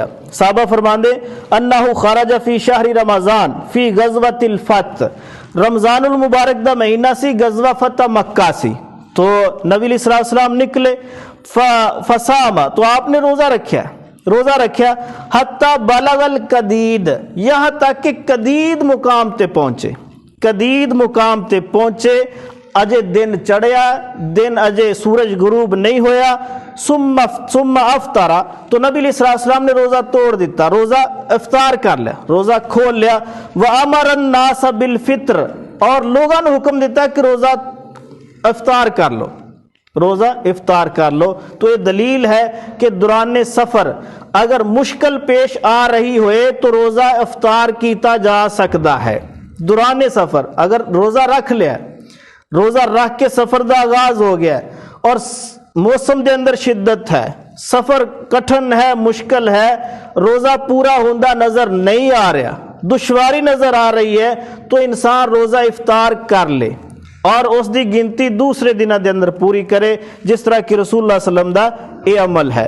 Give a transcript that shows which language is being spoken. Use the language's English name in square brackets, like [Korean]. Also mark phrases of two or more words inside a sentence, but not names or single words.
[Punjabi] صحابہ فرماندے [Arabic] انہ خرج فی شہر رمضان فی غزوۃ الفتح، [Punjabi] رمضان المبارک دا مہینہ سی، غزوہ فتح مکہ سی، تو نبی علیہ السلام نکلے، فصام، تو آپ نے روزہ رکھیا [Arabic] حتی بلغ القدید، [Punjabi] یہاں تک کہ قدید مقام تے پہنچے، قدید مقام تے پہنچے، اجے دن چڑھیا، دن اجے سورج غروب نہیں ہویا، [Arabic] ثم افطر، [Punjabi] تو نبی علیہ السلام نے روزہ توڑ دیتا، روزہ افطار کر لیا، روزہ کھول لیا، [Arabic] وَأَمَرَ النَّاسَ بِالْفِطْرِ، [Punjabi] اور لوگوں نے حکم دیتا کہ روزہ افطار کر لو، روزہ افطار کر لو۔ [Urdu] تو یہ دلیل ہے کہ دوران سفر اگر مشکل پیش آ رہی ہوئے تو روزہ افطار کیتا جا سکتا ہے۔ [Punjabi] دوران سفر اگر روزہ رکھ لیا، روزہ رکھ کے سفر دا آغاز ہو گیا اور موسم دے اندر شدت ہے، سفر کٹھن ہے، مشکل ہے، روزہ پورا ہوندہ نظر نہیں آ رہا، دشواری نظر آ رہی ہے، تو انسان روزہ افطار کر لے اور اس دی گنتی دوسرے دنوں دے اندر پوری کرے، جس طرح کہ رسول اللہ [Arabic] صلی اللہ علیہ وسلم [Punjabi] دا یہ عمل ہے۔